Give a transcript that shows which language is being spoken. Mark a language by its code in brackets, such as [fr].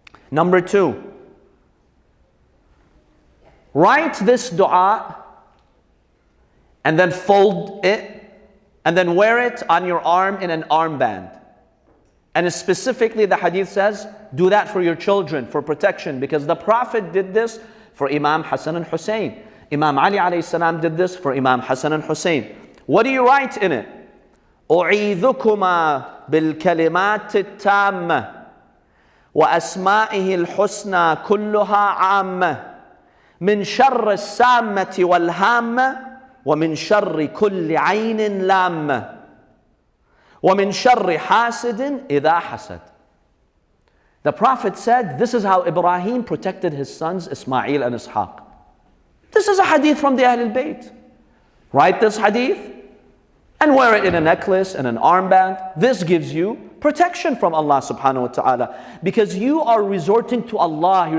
[en] Number two, write this dua and then fold it and then wear it on your arm in an armband. And specifically the hadith says, do that for your children, for protection, because the Prophet did this for Imam Hassan and Hussein. Imam Ali alayhi salam did this for Imam Hassan and Hussein. What do you write in it? [ar] أعيذكما بالكلمات التامة وأسمائه الحسنى كلها عامة من شر السامة والهامة ومن شر كل عين لامة ومن شر حاسد إذا حسد. [en] The Prophet said, this is how Ibrahim protected his sons Ismail and Ishaq. This is a hadith from the Ahlul Bayt. Write this hadith and wear it in a necklace and an armband. This gives you protection from Allah subhanahu wa ta'ala, because you are resorting to Allah.